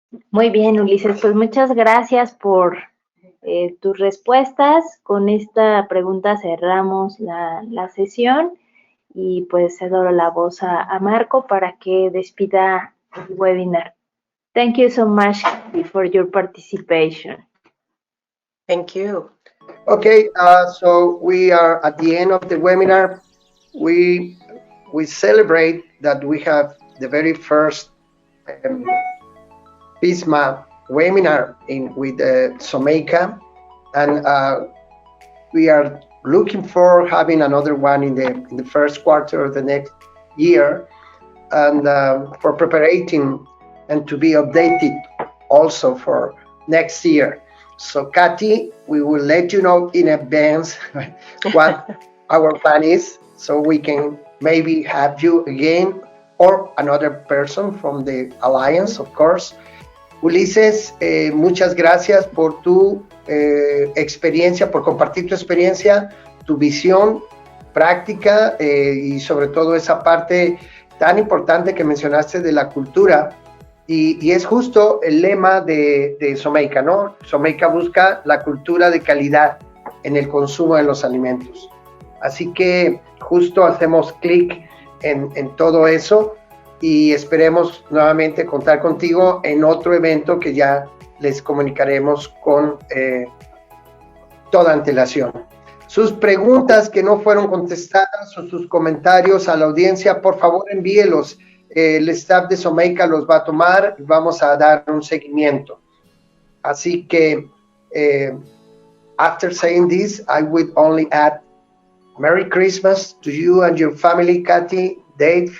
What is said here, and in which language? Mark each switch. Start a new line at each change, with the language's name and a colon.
Spanish: Muy bien, Ulises, pues muchas gracias por tus respuestas. Con esta pregunta cerramos la sesión y pues cedo la voz a Marco para que despida el webinar.
English: Thank you so much for your participation. Thank you. Okay, so we are at the end of the webinar. We celebrate that we have the very first FISMA webinar with Someica, and we are looking for having another one in the first quarter of the next year, and for preparing and to be updated also for next year. So Katy, we will let you know in advance what our plan is, so we can maybe have you again or another person from the alliance, of course.
Spanish: Ulises, muchas gracias por tu experiencia, por compartir tu experiencia, tu visión práctica y sobre todo esa parte tan importante que mencionaste de la cultura. Y es justo el lema de Someica, ¿no? Someica busca la cultura de calidad en el consumo de los alimentos. Así que justo hacemos clic en todo eso y esperemos nuevamente contar contigo en otro evento que ya les comunicaremos con toda antelación. Sus preguntas que no fueron contestadas o sus comentarios a la audiencia, por favor envíelos. El staff de Someica los va a tomar y vamos a dar un seguimiento.
English: Así que, after saying this, I would only add Merry Christmas to you and your family, Katy, Dave.